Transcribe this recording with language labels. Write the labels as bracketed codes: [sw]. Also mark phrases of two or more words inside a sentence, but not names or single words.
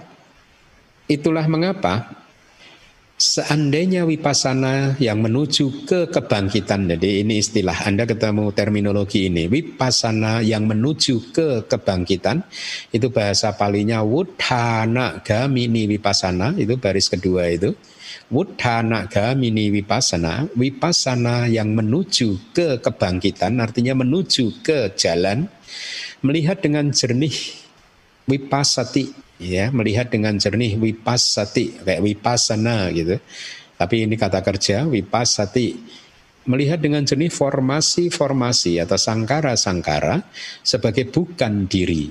[id] Itulah mengapa seandainya vipassana yang menuju ke kebangkitan, jadi ini istilah, Anda ketemu terminologi ini, vipassana yang menuju ke kebangkitan, itu bahasa Palinya [pi] wuddhana gamini vipassana, [id] itu baris kedua itu. [pi] Wuddhana gamini vipassana, [id] vipassana yang menuju ke kebangkitan, artinya menuju ke jalan, melihat dengan jernih, vipassati, ya, melihat dengan jernih, vipassati, kayak vipassana gitu. Tapi ini kata kerja, vipassati, melihat dengan jernih formasi-formasi atau sangkara-sangkara sebagai bukan diri.